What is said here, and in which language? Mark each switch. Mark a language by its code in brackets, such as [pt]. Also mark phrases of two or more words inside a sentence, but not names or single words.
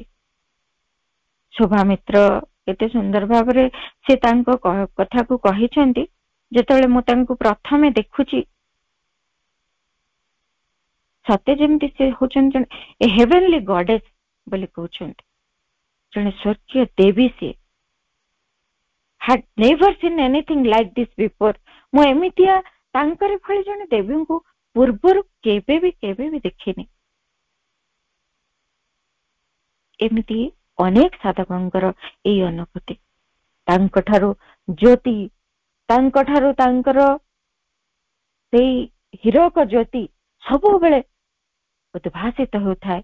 [or] ଶୋଭାମିତ୍ର କେତେ ସୁନ୍ଦର ଭାବରେ ସେ ତାଙ୍କ କଥାକୁ କହିଛନ୍ତି, ଯେତେବେଳେ ମୁଁ ତାଙ୍କୁ ପ୍ରଥମେ ଦେଖୁଛି, ସତେ ଯେମିତି ସେ ହଉଛନ୍ତି ଜଣେ ଏ [en] heavenly goddess [or] ବୋଲି କହୁଛନ୍ତି, ଜଣେ ସ୍ୱର୍ଗୀୟ ଦେବୀ। [en] ସିଏ had never seen anything like this before। [or] ମୁଁ ଏମିତିଆ ତାଙ୍କର ଭଳି ଜଣେ ଦେବୀଙ୍କୁ ପୂର୍ବରୁ କେବେ ବି ଦେଖିନି। ଏମିତି ଅନେକ ସାଧକଙ୍କର ଏଇ ଅନୁଭୂତି। ତାଙ୍କଠାରୁ ଜ୍ୟୋତି, ତାଙ୍କଠାରୁ ତାଙ୍କର ସେଇ ହୀରକ ଜ୍ୟୋତି ସବୁବେଳେ ଉଦ୍ଭାସିତ ହେଉଥାଏ।